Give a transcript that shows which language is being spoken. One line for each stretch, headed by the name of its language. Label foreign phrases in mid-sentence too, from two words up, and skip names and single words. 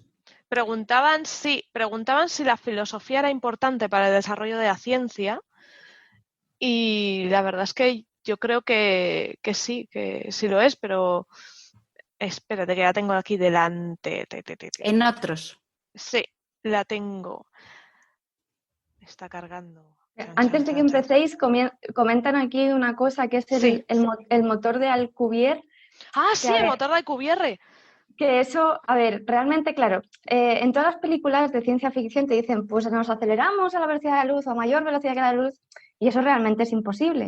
Spanish: Preguntaban si la filosofía era importante para el desarrollo de la ciencia y la verdad es que yo creo que sí lo es, pero espérate que la tengo aquí delante. En otros. Sí, la tengo. Está cargando. Chan, Antes chan, de que chan, chan. empecéis, comentan aquí una cosa que es Sí. el motor de Alcubierre. Ah, Que, sí, a el ver, motor de Alcubierre. que eso, a ver, realmente, claro, en todas las películas de ciencia ficción te dicen, pues nos aceleramos a la velocidad de la luz o a mayor velocidad que la luz, y eso realmente es imposible.